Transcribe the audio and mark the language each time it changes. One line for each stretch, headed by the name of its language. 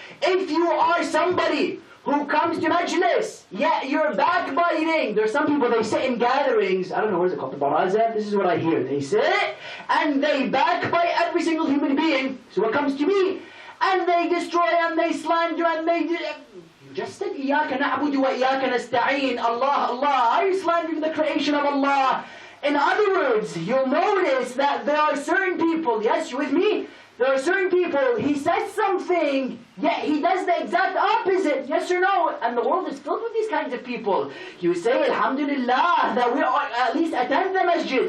English: If you are somebody who comes to Majlis, yet you're backbiting. There's some people, they sit in gatherings, I don't know, what is it called, the baraza? This is what I hear. They sit and they backbite every single human being. So what comes to me? And they destroy and they slander and they... You just said,
Arabic: إِيَّاكَ نَعْبُدُ وَإِيَّاكَ نَسْتَعِينَ.
English: Allah, Allah. Are you slandering the creation of Allah? In other words, you'll notice that there are certain people, yes, you with me? There are certain people, he says something, yet he does the exact opposite, yes or no? And the world is filled with these kinds of people. You say, Alhamdulillah, that we are at least attend the masjid.